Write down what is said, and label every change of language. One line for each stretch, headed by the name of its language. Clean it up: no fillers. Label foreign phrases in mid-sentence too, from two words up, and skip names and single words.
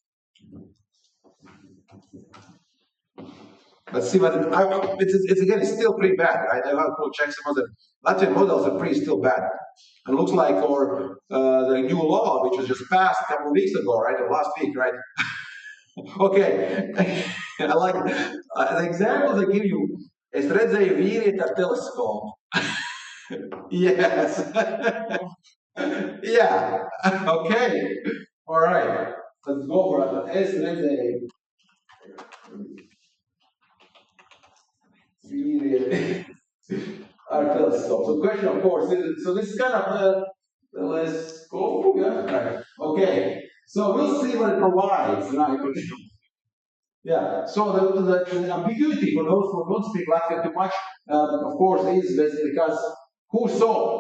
English: Let's see what it's again. It's still pretty bad, right? I have to check some other Latvian models are pretty still bad. And it looks like the new law, which was just passed a couple of weeks ago, right, or last week, right? Okay, I like the examples I give you.
Latvian: Es redzēju vīrieti ar teleskopu.
English: Yes. Yeah. Okay. All right. Let's go for it.
Latvian: Es redzēju vīrieti ar teleskopu.
English: So the question, of course, is, so this is kind of telescope. Yeah. Right. Okay. So we'll see what it provides. Right. Yeah, so the ambiguity for those who don't speak Latvian too much, of course, is basically because who saw?